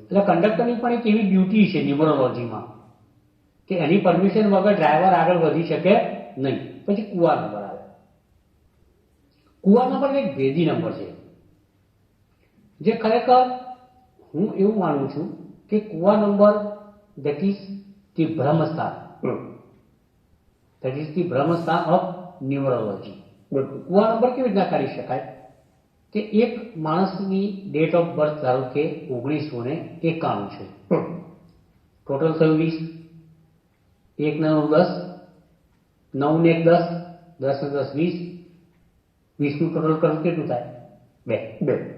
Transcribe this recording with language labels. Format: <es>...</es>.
<gu>એટલે કંડક્ટરની પણ એક એવી ડ્યુટી છે ન્યુમરોલોજીમાં કે એની પરમિશન વગર ડ્રાઈવર આગળ વધી શકે નહીં. પછી કુવા નંબર આવે. કુવા નંબર એક ભેદી નંબર છે જે ખરેખર હું એવું માનું છું કે કુવા number</gu> <en>that is the Brahmasthan. That is the Brahmasthan of numerology.</en> <gu>બિલકુલ. કુવા નંબર કેવી રીતના કાઢી શકાય કે એક માણસની ડેટ ઓફ બર્થ ધારો કે 1991 છે, ટોટલ થયું 20, 1 ને 9 10, 9 ને 1 10, 10 ને 10 20, 20 નું ટોટલ કરું કેટલું થાય? 2.</gu>